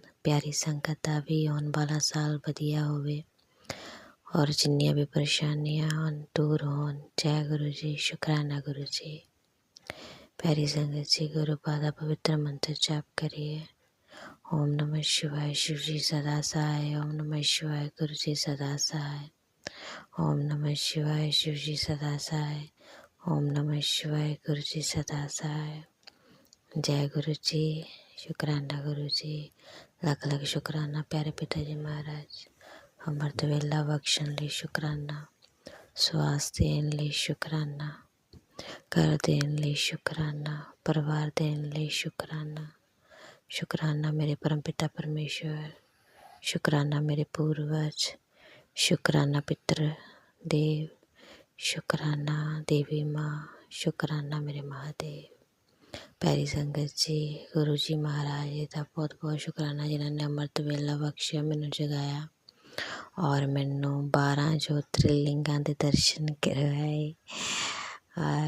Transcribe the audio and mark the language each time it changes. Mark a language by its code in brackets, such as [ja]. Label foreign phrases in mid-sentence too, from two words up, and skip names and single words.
[pa] ਪਿਆਰੀ ਸੰਗਤ ਦਾ ਵੀ ਆਉਣ ਵਾਲਾ ਸਾਲ ਵਧੀਆ ਹੋਵੇ ਔਰ ਜਿੰਨੀਆਂ ਵੀ ਪਰੇਸ਼ਾਨੀਆਂ ਹੋਣ ਦੂਰ ਹੋਣ। ਜੈ ਗੁਰੂ ਜੀ, ਸ਼ੁਕਰਾਨਾ ਗੁਰੂ ਜੀ। ਪਿਆਰੀ ਸੰਗਤ ਜੀ ਗੁਰੂ ਪਾਦ ਦਾ ਪਵਿੱਤਰ ਮੰਤਰ ਜਾਪ ਕਰੀਏ। ਓਮ ਨਮਃ ਸ਼ਿਵਾਯ ਸ਼ਿਵ ਜੀ ਸਦਾ ਸਹਾਇ। ਓਮ ਨਮਃ ਸ਼ਿਵਾਯ ਗੁਰੂ ਜੀ ਸਦਾ ਸਹਾਇ। ਓਮ ਨਮਃ ਸ਼ਿਵਾਯ ਸ਼ਿਵ ਜੀ ਸਦਾ ਸਹਾਇ। ਓਮ ਨਮਃ ਸ਼ਿਵਾਯ ਗੁਰੂ ਜੀ ਸਦਾ ਸਹਾਇ। ਜੈ ਗੁਰੂ ਜੀ, ਸ਼ੁਕਰਾਨਾ ਗੁਰੂ ਜੀ। ਲੱਖ ਲੱਖ ਸ਼ੁਕਰਾਨਾ ਪਿਆਰੇ ਪਿਤਾ ਜੀ ਮਹਾਰਾਜ। ਅੰਮ੍ਰਿਤ ਵੇਲਾ ਬਖ਼ਸ਼ਣ ਲਈ ਸ਼ੁਕਰਾਨਾ, ਸਵਾਸ ਦੇਣ ਲਈ ਸ਼ੁਕਰਾਨਾ, ਘਰ ਦੇਣ ਲਈ ਸ਼ੁਕਰਾਨਾ, ਪਰਿਵਾਰ ਦੇਣ ਲਈ ਸ਼ੁਕਰਾਨਾ। ਸ਼ੁਕਰਾਨਾ ਮੇਰੇ ਪਰਮਪਿਤਾ ਪਰਮੇਸ਼ਵਰ, ਸ਼ੁਕਰਾਨਾ ਮੇਰੇ ਪੂਰਵਜ, ਸ਼ੁਕਰਾਨਾ ਪਿਤ੍ਰ ਦੇਵ, ਸ਼ੁਕਰਾਨਾ ਦੇਵੀ ਮਾਂ, ਸ਼ੁਕਰਾਨਾ ਮੇਰੇ ਮਹਾਦੇਵ। ਪਿਆਰੀ ਸੰਗਤ ਜੀ [hi] गुरु जी महाराज जी का बहुत बहुत शुकराना जिन्होंने [pa] ਅੰਮ੍ਰਿਤ ਵੇਲਾ ਬਖ਼ਸ਼ਿਆ, ਮੈਨੂੰ ਜਗਾਇਆ ਔਰ ਮੈਨੂੰ 12 ਜਯੋਤਿਰਲਿੰਗਾਂ ਦੇ ਦਰਸ਼ਨ ਕਰਵਾਏ।